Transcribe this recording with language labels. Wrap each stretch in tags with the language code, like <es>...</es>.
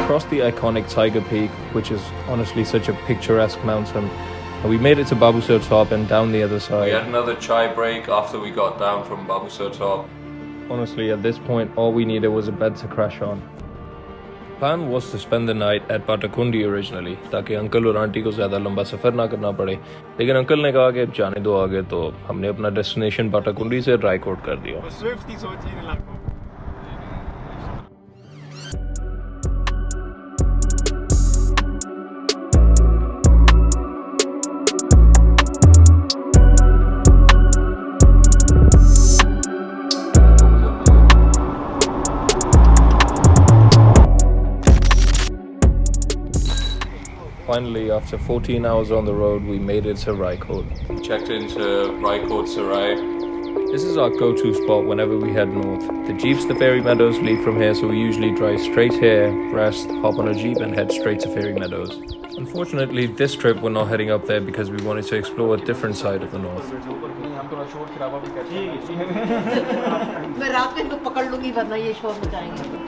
<en>The iconic Tiger Peak, which is honestly such a picturesque mountain, And we made it to Babusar top and down the other side. We had another chai break after we got down from Babusar top. Honestly, at this point, all we needed was a bed to crash on. Plan was to spend the night at Batakundi originally,</en> <hi>ताकि uncle और aunty को ज़्यादा लंबा सफ़र ना करना पड़े. लेकिन uncle ने कहा कि जाने दो आगे, तो हमने अपना डेस्टिनेशन बाटाकुंडी से रायकोट कर दिया.</hi> <en>Finally, after 14 hours on the road, we made it to Raikot. Checked into Raikot Sarai. This is our go-to spot whenever we head north. The jeeps to Fairy Meadows lead from here, so we usually drive straight here, rest, hop on a jeep and head straight to Fairy Meadows. Unfortunately, this trip we're not heading up there because we wanted to explore a different side of the north.</en> <hi>मैं रात में इनको पकड़ लूंगी वरना ये शोर मचाएंगे.</hi>